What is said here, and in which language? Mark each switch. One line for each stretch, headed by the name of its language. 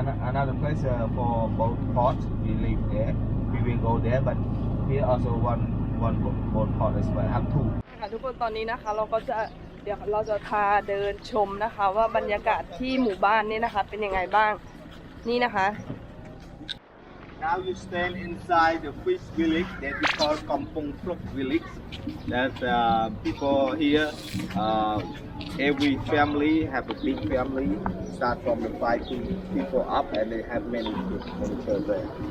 English: Another place for boat port. We live there. We will go there, but here also one boat port as well. Have 2.
Thai: ค่ะทุกคนตอนนี้นะคะเดี๋ยวเราจะพาเดินชมนะคะว่าบรรยากาศที่หมู่บ้านนี่นะคะเป็นยังไงบ้างนี่นะคะ
English: Now you stand inside the fish village that we call Kampong Kruk village. That people here, every family have a big family. Start from the 5 people up, and they have many children.